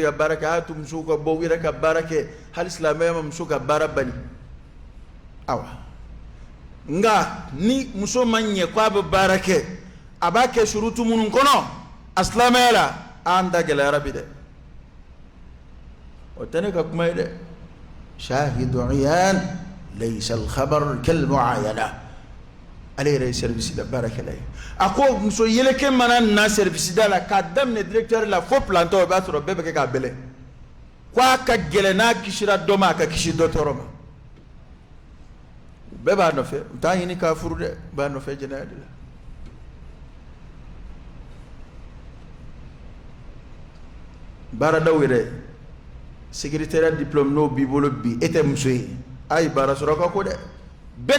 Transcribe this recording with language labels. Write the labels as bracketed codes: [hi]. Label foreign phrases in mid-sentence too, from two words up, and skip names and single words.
[bm] ka baara kɛ a y'a to musow ka bɔ u yɛrɛ ka baara kɛ hali silamɛya ma muso ka baara bali awa nka ni muso ma ɲɛ ko a bɛ baara kɛ a b'a kɛ surutu minnu kɔnɔ a silamɛya la an da gɛlɛyara bi dɛ o tɛ ne ka kuma ye dɛ [ar] شاهد عيان ليس الخبر كالمعاينة [bm] ale yɛrɛ ye service la baarakɛla ye a ko muso yeleke mana na service da la k'a daminɛ directeur la fo planton o b'a sɔrɔ bɛɛ bɛ kɛ k'a bɛlɛ ko a ka gɛlɛn n'a kisira dɔ ma a ka kisi dɔ tɔɔrɔ ma bɛɛ b'a nɔfɛ u t'a ɲini k'a furu dɛ u b'a nɔfɛ jɛnɛya de la baaradaw yɛrɛ [fr] secrétaire diplôme [bm] n'o b'i bolo bi e tɛ muso ye a ye baara sɔrɔ ka ko dɛ bɛɛ